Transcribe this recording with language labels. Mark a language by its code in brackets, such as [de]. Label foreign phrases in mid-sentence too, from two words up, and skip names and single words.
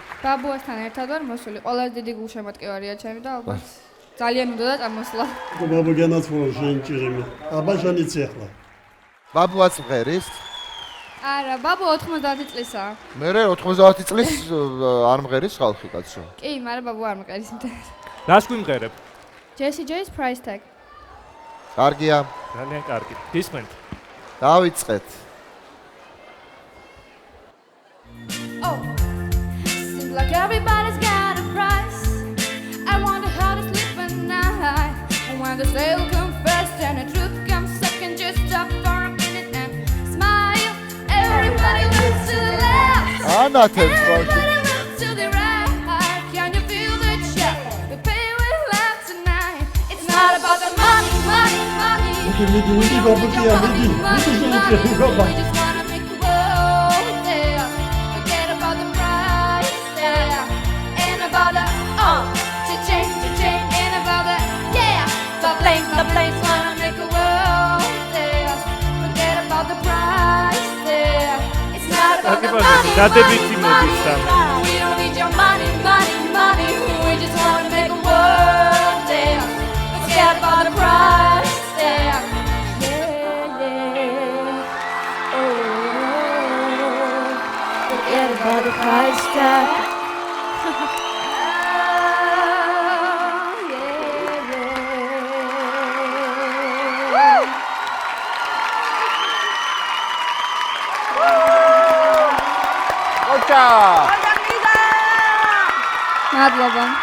[ka] ბაბუასთან ერთად ვარ მოსული. ყველაზე დიდი გულშემატკივარია ჩემი და ალბათ ძალიან უნდა წამოსვლა. ბაბუ განაცვალა შენ ჭირიმე. აბა შენ იცი ახლა. ბაბუაც მღერის? არა, ბაბუ 90 წლისაა. მე 90 წლის არ მღერის ხალხი კაცო. კი, მაგრამ ბაბუ არ მყერის მტერს. რას გვიმღერებ? Jessie J's price tag. კარგია. ძალიან კარგი. გისმენთ. დავიწყეთ. [en] Oh, seems like everybody's got a price. I wonder how to sleep at night. And when the sale comes first and the truth comes second, just stop for a minute and smile. Everybody looks to the left. [ka] ანათებს [en] Everybody looks to the right. Can you feel the check? We pay with love tonight. It's not about the money, money, money. [ka] მიდი ბაბუკია, მიდი. [en] We just wanna make the world there. Forget about the price there. Ain't about the cha-ching, ain't about the the place wanna make the world there. Forget about the price there. It's not about the money, [ka] დადებითი [en] money, [ka] მოდის თან. [en] money. We don't need your money, money, money. We just wanna make the world there. Forget about the price there. Forget about the price tag. [ka] ოჩა. მადლობა.